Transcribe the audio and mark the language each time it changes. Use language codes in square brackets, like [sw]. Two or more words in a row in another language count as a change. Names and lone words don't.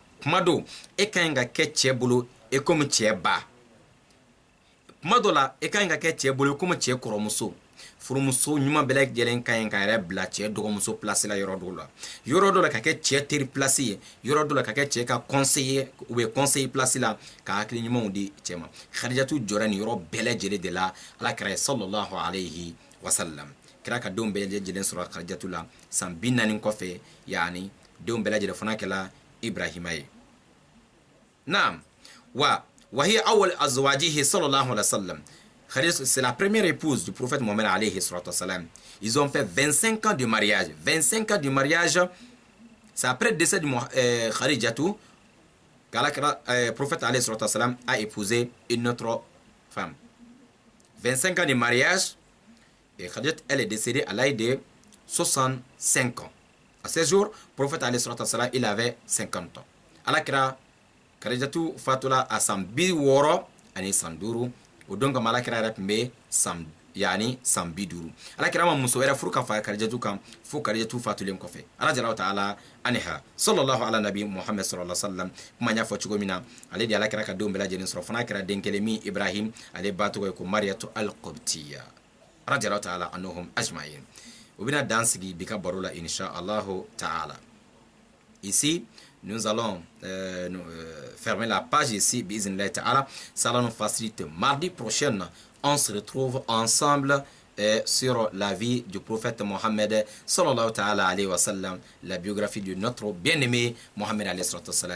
[bm] Kuma dɔw e ka ɲi ka kɛ cɛ bolo e komi cɛ ba. Kuma dɔ la e ka ɲi ka kɛ cɛ bolo komi cɛ kɔrɔmuso. Furumuso ɲuman bɛɛ lajɛlen ka ɲi ka yɛrɛ bila cɛ dɔgɔmuso place la yɔrɔ dɔw la. Yɔrɔ dɔ la ka kɛ cɛ teri place ye. Yɔrɔ dɔ la ka kɛ cɛ ka [fr] conseiller ou bien conseiller [bm] place la ka hakili ɲumanw di cɛ ma. Khadijatu jɔra nin yɔrɔ bɛɛ lajɛlen de la alakira [ar] صلى الله عليه وسلم. [bm] Kira ka denw bɛɛ lajɛlen sɔrɔ Khadijatu la san 40 kɔfɛ yani denw bɛɛ lajɛlen fana kɛla Ibrahima ye. Naam. [ar] وهي أول أزواجه صلى الله عليه وسلم. [fr] C'est la première épouse du prophète Mohammed [ar] عليه الصلاة والسلام. [fr] Ils ont fait 25 ans de mariage. 25 ans de mariage. C'est après le décès de Khadijatu que le prophète [ar] عليه الصلاة والسلام [fr] a épousé une autre femme. 25 ans de mariage. Et Khadijatu, elle est décédée à l'âge de 65 ans. À ce jour, le prophète [ar] عليه الصلاة والسلام, [fr] il avait 50 ans. [bm] Alakira Khadijatu fatula a san 60 ani san 5 o don kama alakira yɛrɛ tun bɛ san 50. Alakira ma muso wɛrɛ furu ka fara Khadijatu kan fo Khadijatu fatulen kɔfɛ. [ar] الله جل تعالى عنها صلى الله على النبي محمد صلى الله عليه وسلم [bm] kuma y'a fɔ cogo min na ale de alakira ka denw bɛɛ lajɛlen sɔrɔ fana kɛra den kelen min Ibrahim ale ba tɔgɔ ye ko Mariyatu al-Qibtiyya. [ar] الله جل تعالى عنهم أجمعين. [bm] O bɛna dan sigi bi ka baro la [ar] إن شاء الله تعالى. [fr] Ici nous allons fermer la page ici, [ar] بسم الله تعالى. [fr] Ça va nous faciliter. Mardi prochain, on se retrouve ensemble sur la vie du prophète Mohammed [ar] صلى الله تعالى عليه وسلم, [fr] la biographie de notre bien-aimé Mohammed [ar] عليه وسلم.